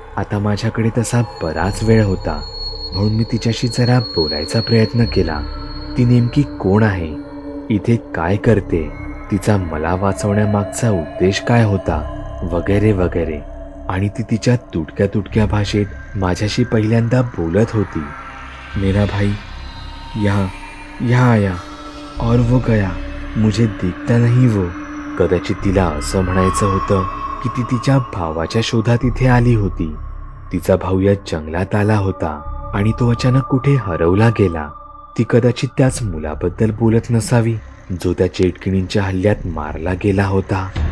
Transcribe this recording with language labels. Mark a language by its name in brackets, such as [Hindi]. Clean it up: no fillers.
[Marathi] आता माझ्याकडे तसा बराच वेळ होता, म्हणून मी तिच्याशी जरा बोलायचा प्रयत्न केला. ती नेमकी कोण आहे? इथे काय करते? तिचा मला वाचवण्यामागचा उद्देश काय होता? वगैरे वगैरे. आणि ती तिच्या तुटक्या तुटक्या भाषेत माझ्याशी पहिल्यांदा बोलत होती. [Hindi] मेरा भाई यहाँ आया और वो गया, मुझे दिखता नहीं वो. [Marathi] कदाचित तिला असं म्हणायचं होतं की ती तिच्या भावाच्या शोधात इथे आली होती. तिचा भाऊ या जंगलात आला होता आणि तो अचानक कुठे हरवला गेला. ती कदाचित त्याच मुलाबद्दल बोलत नसावी जो त्या चेटकिणींच्या हल्ल्यात मारला गेला होता.